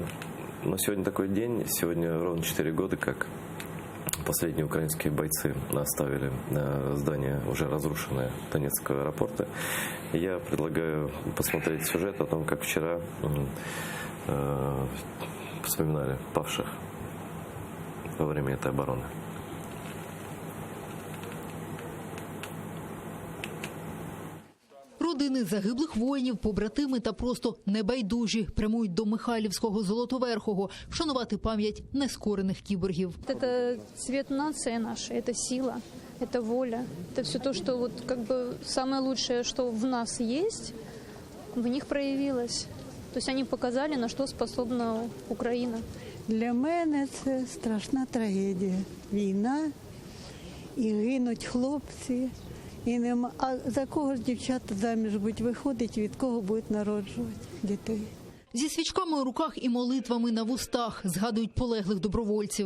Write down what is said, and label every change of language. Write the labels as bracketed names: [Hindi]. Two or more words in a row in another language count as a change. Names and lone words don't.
[Russian] Но сегодня такой день, сегодня ровно 4 года, как последние украинские бойцы оставили здание, уже разрушенное, Донецкого аэропорта. И я предлагаю посмотреть сюжет о том, как вчера вспоминали павших во время этой обороны. [Ukrainian] Родини загиблих воїнів, побратими та просто небайдужі прямують до Михайлівського Золотоверхого вшанувати пам'ять нескорених кіборгів. [Russian] Это цвет нации нашей, это сила, это воля, это все то, что вот как бы самое лучшее, что в нас есть, в них проявилось. То есть они показали, на что способна Украина. [Ukrainian] Для мене це страшна трагедія. Війна, і гинуть хлопці. І нема. А за кого ж дівчата заміж будуть виходить, від кого будуть народжувати дітей? Зі свічками у руках і молитвами на вустах згадують полеглих добровольців.